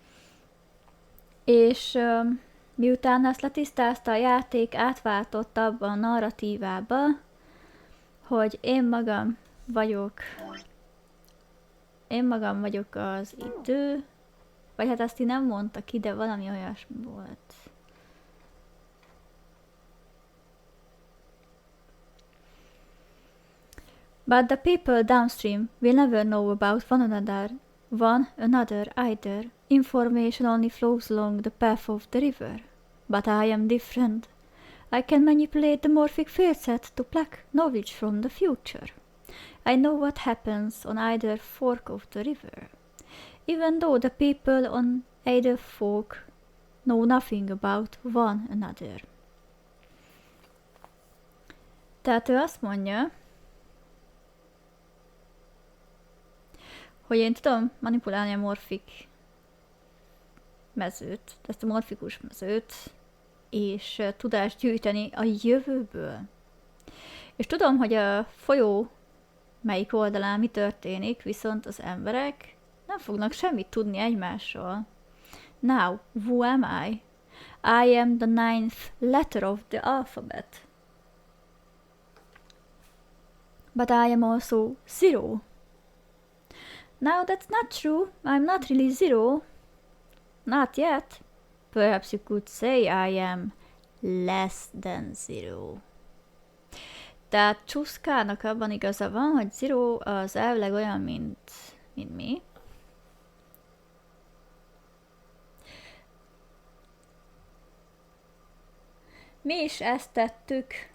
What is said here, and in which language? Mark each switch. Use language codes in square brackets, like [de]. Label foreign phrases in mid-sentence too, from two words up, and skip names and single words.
[hu] És miután ezt letisztázta a játék, átváltott abba a narratívába, hogy én magam vagyok az idő, vagy hát ezt így nem mondta ki, de valami olyasmi volt. [en] But the people downstream will never know about one another either. Information only flows along the path of the river. But I am different. I can manipulate the morphic field set to pluck knowledge from the future. I know what happens on either fork of the river, even though the people on either fork know nothing about one another. [hu] Tehát ő azt mondja, hogy én tudom manipulálni a morfik mezőt, ezt a morfikus mezőt, és tudást gyűjteni a jövőből. És tudom, hogy a folyó melyik oldalán mi történik, viszont az emberek nem fognak semmit tudni egymásról. [en] Now, who am I? I am the 9th letter of the alphabet. But I am also Zero. Now that's not true. I'm not really Zero. Not yet. Perhaps you could say I am less than Zero. [hu] Tehát Csúszkának abban igaza van, hogy Zero az elvileg olyan, mint mi. Mi is ezt tettük.